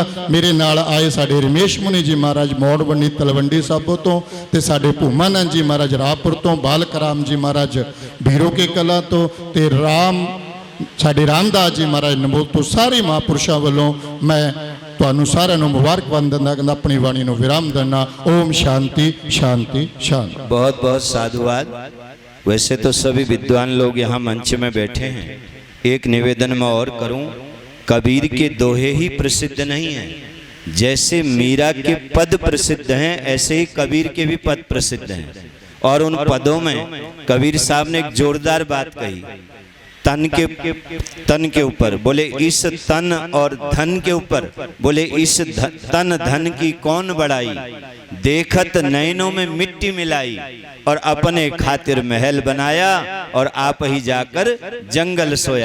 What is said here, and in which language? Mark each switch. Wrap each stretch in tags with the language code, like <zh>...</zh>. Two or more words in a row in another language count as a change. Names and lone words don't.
<pa>ਮੇਰੇ ਨਾਲ ਆਏ ਸਾਡੇ ਰਮੇਸ਼ ਮੁਨੀ ਜੀ ਮਹਾਰਾਜ ਮੋੜਵੰਡੀ ਤਲਵੰਡੀ ਸਾਬੋ ਤੋਂ, ਤੇ ਸਾਡੇ ਭੂਮਾਨੰਦ ਜੀ ਮਹਾਰਾਜ ਰਾਹਪੁਰ ਤੋਂ, ਬਾਲਕ ਰਾਮ ਜੀ ਮਹਾਰਾਜ ਭੀਰੋ ਕੇ ਕਲਾ ਤੋਂ, ਤੇ ਸਾਡੇ ਰਾਮਦਾਸ ਜੀ ਮਹਾਰਾਜ ਨਮੋਲ ਤੋਂ, ਸਾਰੇ ਮਹਾਂਪੁਰਸ਼ਾਂ ਵੱਲੋਂ ਮੈਂ ਤੁਹਾਨੂੰ ਸਾਰਿਆਂ ਨੂੰ ਮੁਬਾਰਕਬਾਦ ਦਿੰਦਾ, ਕਹਿੰਦਾ ਆਪਣੀ ਬਾਣੀ ਨੂੰ ਵਿਰਾਮ ਦੇਣਾ।</pa> <hi>ओम शांति शांति शांति। बहुत बहुत साधुवाद। वैसे तो सभी विद्वान लोग यहाँ मंच में बैठे हैं, एक निवेदन मैं और करूं, कबीर के दोहे ही प्रसिद्ध नहीं हैं। जैसे मीरा के पद प्रसिद्ध हैं ऐसे ही कबीर के भी पद प्रसिद्ध हैं। और उन पदों में कबीर साहब ने एक जोरदार बात कही, तन के ऊपर बोले इस तन और धन के ऊपर बोले इस तन धन की कौन बढ़ाई, देखत नैनों में मिट्टी मिलाई और अपने खातिर महल बनाया और आप ही जाकर जंगल सोया।</hi>